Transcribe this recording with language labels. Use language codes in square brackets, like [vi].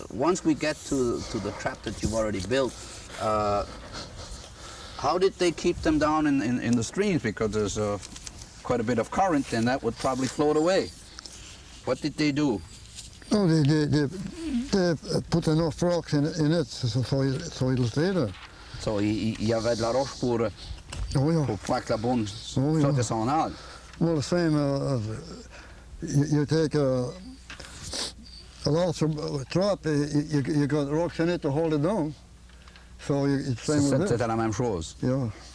[en] Once we get to the trap that you've already built, how did they keep them down in the streams? Because there's quite a bit of current, and that would probably float away. What did they do? Oh, they put enough rocks in it so it'll stay there. [fr] So il y avait de la roche pour faire que la bonne flotte s'en aille. [en] Well, the same as you take a lobster trap, you got rocks in it to hold it down. So it's the same with [fr] C'était la même chose. [en] Yeah.